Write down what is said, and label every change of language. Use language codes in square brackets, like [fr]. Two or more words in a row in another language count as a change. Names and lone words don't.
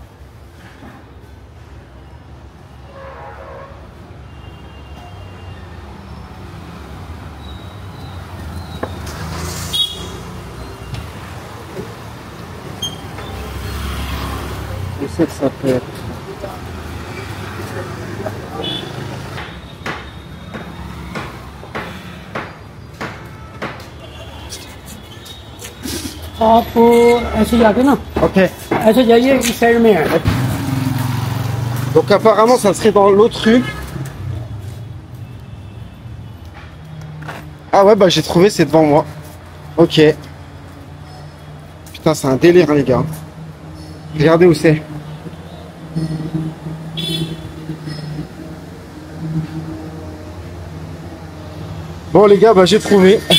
[fr] Je sais que ça peut être. [hi] आप ऐसे जाके ना Ok. ऐसे जाइए इस साइड में है. [fr] Donc apparemment, ça serait dans l'autre rue. Ah ouais, bah j'ai trouvé, c'est devant moi. Ok. Putain, c'est un délire, hein, les gars. Regardez où c'est. Bon les gars, bah j'ai trouvé.